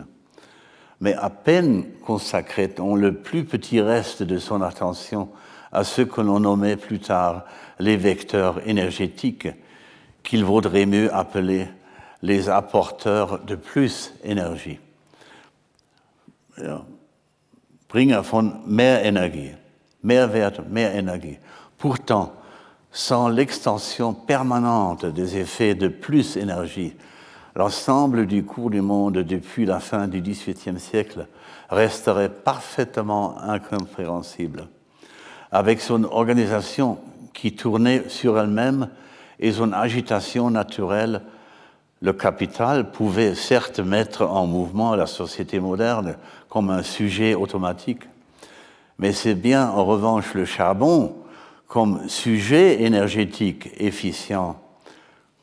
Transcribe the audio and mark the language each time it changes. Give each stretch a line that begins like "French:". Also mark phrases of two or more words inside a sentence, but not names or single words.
French: Mais à peine consacrait-on le plus petit reste de son attention à ce que l'on nommait plus tard les vecteurs énergétiques, qu'il vaudrait mieux appeler les apporteurs de plus énergie.
German: Bringer von mehr Energie, Mehrwert, mehr Energie.
French: Pourtant, sans l'extension permanente des effets de plus énergie, l'ensemble du cours du monde depuis la fin du XVIIIe siècle resterait parfaitement incompréhensible. Avec son organisation qui tournait sur elle-même et son agitation naturelle, le capital pouvait certes mettre en mouvement la société moderne comme un sujet automatique, mais c'est bien en revanche le charbon comme sujet énergétique efficient